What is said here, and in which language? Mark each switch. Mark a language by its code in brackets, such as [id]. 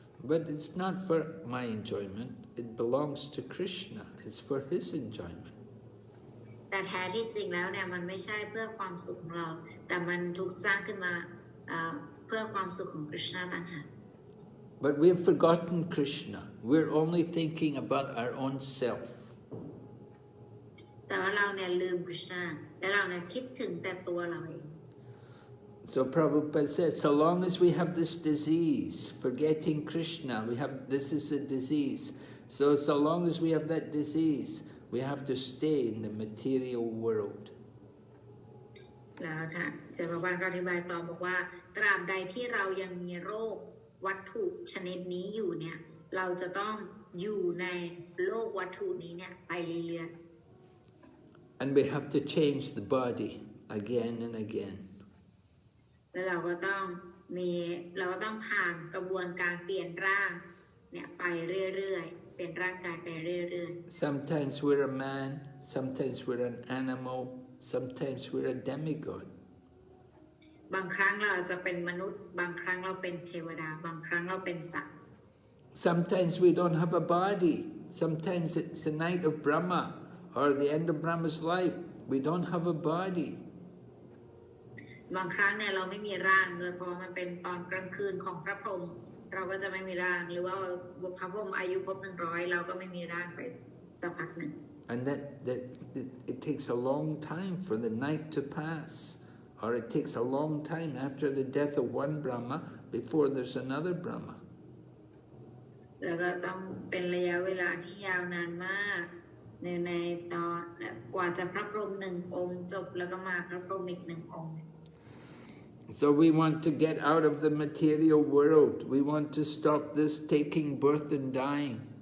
[en] But it's not for my enjoyment. It belongs to Kṛṣṇa. It's for his enjoyment. [th] แต่แท้ที่จริงแล้วเนี่ยมันไม่ใช่เพื่อความสุขของเราแต่มันถูกสร้างขึ้นมาเพื่อความสุขของคริชนาต่างหาก [en] But we've forgotten Kṛṣṇa. We're only thinking about our own self. [th] แต่ว่าเราเนี่ยลืมคริชนาและเราเนี่ยคิดถึงแต่ตัวเราเอง [en] So Prabhupada says, so long as we have this disease, forgetting Kṛṣṇa, this is a disease. So long as we have that disease, we have to stay in the material world. [th] แล้วท่านเจ้าพระบาทก็อธิบายต่อบอกว่าตราบใดที่เรายังมีโรควัตถุชนิดนี้อยู่เนี่ยเราจะต้องอยู่ในโลกวัตถุนี้เนี่ยไปเรื่อยๆ [en] And we have to change the body again and again. [th] แล้วเราก็ต้องผ่านกระบวนการเปลี่ยนร่างเนี่ยไปเรื่อยๆเปลี่ยนร่างกายไปเรื่อยๆ [en] Sometimes we're a man, sometimes we're an animal, sometimes we're a demigod. [th] บางครั้งเราจะเป็นมนุษย์บางครั้งเราเป็นเทวดาบางครั้งเราเป็นสัตว์ [en] Sometimes we don't have a body. Sometimes it's the night of Brahma or the end of Brahma's life. We don't have a body. [th] บางครั้งเนี่ยเราไม่มีร่างเลยเพราะมันเป็นตอนกลางคืนของพระพรหมเราก็จะไม่มีร่างหรือว่าพระพรหมอายุครบ100เราก็ไม่มีร่างไปสักพักหนึ่ง [en] And that it takes a long time for the night to pass, or it takes a long time after the death of one Brahma before there's another Brahma. [th] แล้วก็ต้องเป็นระยะเวลาที่ยาวนานมากในตอนกว่าจะพระพรหม1 องค์จบแล้วก็มาพระพรหมอีก1 องค์ [en] So we want to get out of the material world. We want to stop this taking birth and dying.